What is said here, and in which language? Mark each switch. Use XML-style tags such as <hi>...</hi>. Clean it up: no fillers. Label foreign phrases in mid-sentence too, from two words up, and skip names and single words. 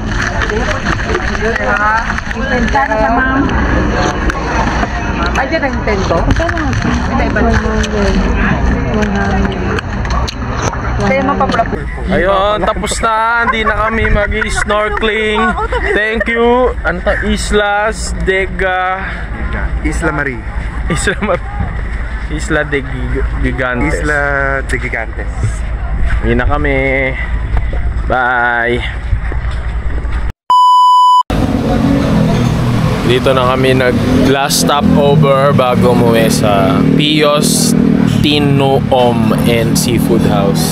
<tl>Ibenta na sa ma'am. Ay, dyan ang tento? Hindi, iba na. Ayun, tapos na. Hindi na kami mag-snorkeling.</tl> <en>Thank you.</en> <tl>Ano to? Islas Isla Marie. Isla de Gigantes. Isla de Gigantes. Hindi na kami. Bye. Dito na kami nag</tl> <en>last stopover</en> <tl>bago umuwi sa Pios Tin Noom and Seafood House.</tl>